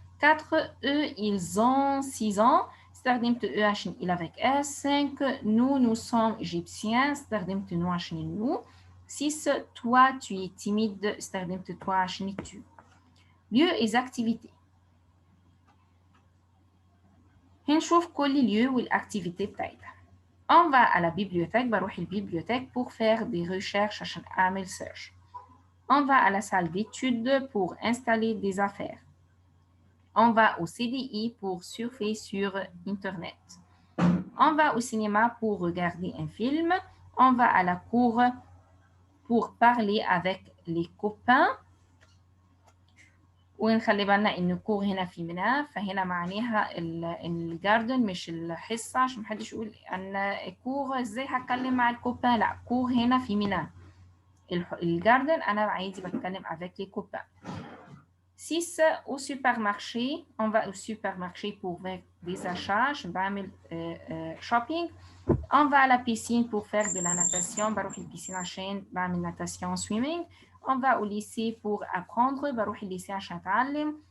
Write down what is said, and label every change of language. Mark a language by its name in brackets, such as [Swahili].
[French] 4, eux, ils ont 6 ans, استخدمت eux عشان il avec S. 5, nous sommes égyptiens, استخدمت nous عشان nous. 6, toi, tu es timide, استخدمت toi عشان tu. Lieux et activités. [Arabic] هنشوف كل lieu والactivité بتاعتها. [French] On va à la bibliothèque, [Arabic] بروح البيبليوثèque [French] pour faire des recherches [Arabic] عشان أعمل search. [French] On va à la salle d'études pour installer des affaires. On va au CDI pour surfer sur Internet. On va au cinéma pour regarder un film. On va à la cour pour parler avec les copains. [Arabic] ونخلي بالنا ان كور هنا في منى فهنا معناها الجاردن مش الحصه عشان محدش يقول ان كور ازاي هتكلم مع الكوبان لا كور هنا في منى الجاردن انا عادي بتكلم [French] avec les copains. 6 au supermarché on va au supermarché pour faire des achats je بعمل shopping. On va à la piscine pour faire de la natation [Arabic] بروح البيسين عشان بعمل [French] natation swimming. On va au lycée pour apprendre [Arabic] بروح الليسي عشان أتعلم.